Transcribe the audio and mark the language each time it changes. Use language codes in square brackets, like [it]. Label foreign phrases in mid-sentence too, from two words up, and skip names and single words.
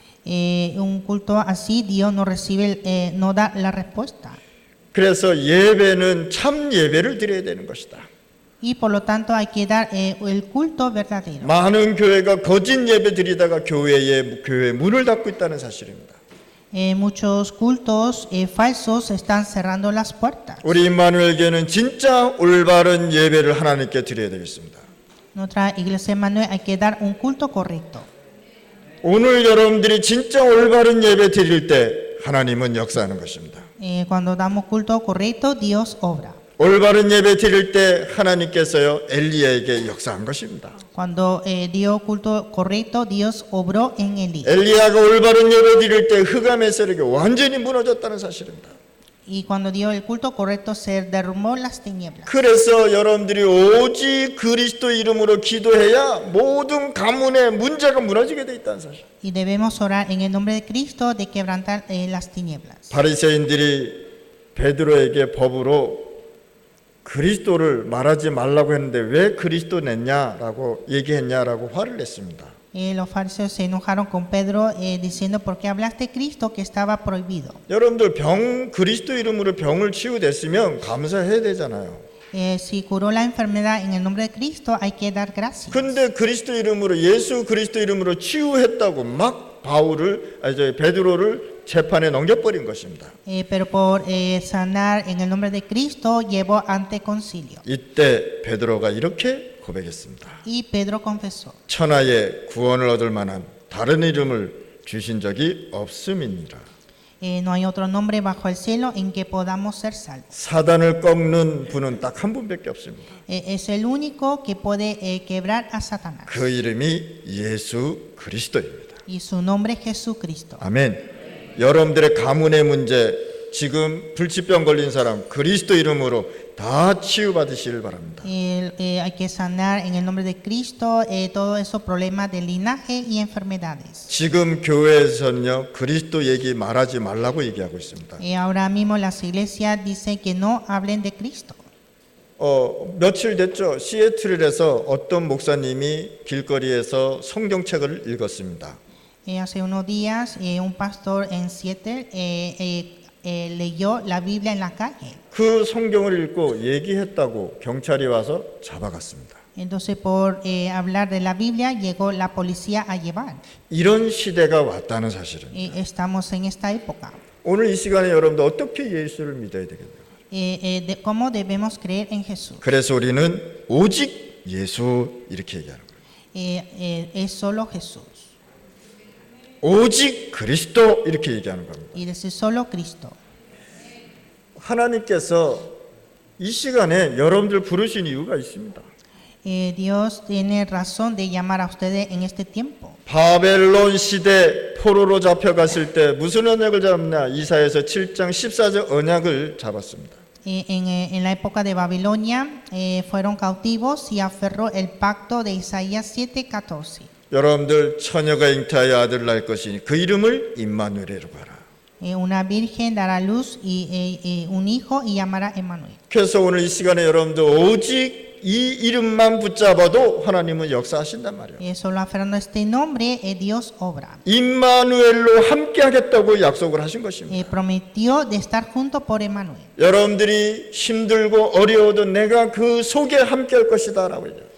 [es] Un culto así Dios no recibe, no da la respuesta. [ko] 그래서 예배는 참 예배를 드려야 되는 것이다. [es] Y por lo tanto hay que dar el culto verdadero. [ko] 많은 교회가 거짓 예배 드리다가 교회 문을 닫고 있다는 사실입니다. [es] Muchos cultos falsos están cerrando las puertas. [ko] 우리 임마누엘교회는 진짜 올바른 예배를 하나님께 드려야 되겠습니다. [es] Nuestra iglesia Emmanuel hay que dar un culto correcto. [ko] 오늘 여러분들이 진짜 올바른 예배 드릴 때 하나님은 역사하는 것입니다. [es] Cuando damos culto correcto, Dios obra. [ko] 올바른 예배 드릴 때 하나님께서요 엘리야에게 역사한 것입니다. [es] Cuando dio culto correcto, Dios obró en Elías. [ko] 엘리야가 올바른 예배 드릴 때 흑암의 세력이 완전히 무너졌다는 사실입니다. [es] Y cuando dio el culto correcto, se derrumbó las tinieblas. [ko] 그래서 여러분들이 오직 그리스도 이름으로 기도해야 모든 가문의 문제가 무너지게 돼 있다는 사실. [es] Y debemos orar en el nombre de Cristo de quebrantar las tinieblas. [ko] 바리새인들이 베드로에게 법으로 그리스도를 말하지 말라고 했는데 왜 그리스도 냈냐라고 얘기했냐라고 화를 냈습니다. [es] Los fariseos se enojaron con Pedro diciendo ¿por qué hablaste de Cristo que estaba prohibido? [ko] 여러분들 그리스도 이름으로 병을 치유됐으면 감사해야 되잖아요. [es] Si curó la enfermedad en el nombre de Cristo hay que dar gracias. [ko] 근데 그리스도 이름으로 예수 그리스도 이름으로 치유했다고 막 베드로를 재판에 넘겨버린 것입니다. [es] Pero por sanar en el nombre de Cristo llevó ante concilio. [ko] 이때 베드로가 이렇게 고백했습니다. [es] Y Pedro confesó, [ko] 천하에 구원을 얻을 만한 다른 이름을 주신 적이 없음이니라. [es] no hay otro nombre bajo el cielo en que podamos ser salvos. [ko] 사단을 꺾는 분은 딱 한 분밖에 없습니다. [es] Es el único que puede quebrar a Satanás. [ko] 그 이름이 예수 그리스도입니다. [es] Y su nombre es Jesucristo. [ko] 아멘. 여러분들의 가문의 문제, 지금 불치병 걸린 사람 그리스도 이름으로 다 치유받으시길 바랍니다. [es] Hay que sanar en el nombre de Cristo todos esos problemas de linaje y enfermedades. [ko] 지금 교회에서는요 그리스도 얘기 말하지 말라고 얘기하고 있습니다. [es] Ahora mismo las iglesias dicen que no hablen de Cristo. [ko] 며칠 됐죠. 시애틀에서 어떤 목사님이 길거리에서 성경책을 읽었습니다. [es] Hace unos días un pastor en Seattle leyó la Biblia en la calle. [ko] 그 성경을 읽고 얘기했다고 경찰이 와서 잡아갔습니다. [es] Entonces por hablar de la Biblia llegó la policía a llevar. [ko] 이런 시대가 왔다는 사실은 [es] Estamos en esta época. [ko] 오늘 이 시간에 여러분들 어떻게 예수를 믿어야 되겠나요? [es] ¿Cómo debemos creer en Jesús? [ko] 그래서 우리는 오직 예수 이렇게 얘기하는 거예요. [es] Es solo Jesús. [ko] 오직 그리스도 이렇게 얘기하는 겁니다. [es] Y decir solo Cristo. [ko] 하나님께서 이 시간에 여러분들 부르신 이유가 있습니다. [es] Dios tiene razón de llamar a ustedes en este tiempo. [ko] 바벨론 시대 포로로 잡혀갔을 때 무슨 언약을 잡냐? 이사야서 7장 14절 언약을 잡았습니다. [es] En la época de Babilonia fueron cautivos y aferró el pacto de Isaías 7:14. [ko] 여러분들 처녀가 잉태하여 아들을 낳을 것이니 그 이름을 임마누엘이라고 하라. [es] Una virgen dará luz y un hijo y llamará Emmanuel. [ko] 그래서 오늘 이 시간에 여러분들 오직 이 이름만 붙잡아도 하나님은 역사하신단 말이에요. [es] Solo aferrando este nombre Dios obra. [ko] 임마누엘로 함께하겠다고 약속을 하신 것입니다. [es] Prometió de estar junto por Emmanuel. [ko] 여러분들이 힘들고 어려워도 내가 그 속에 함께할 것이다라고 얘기해요.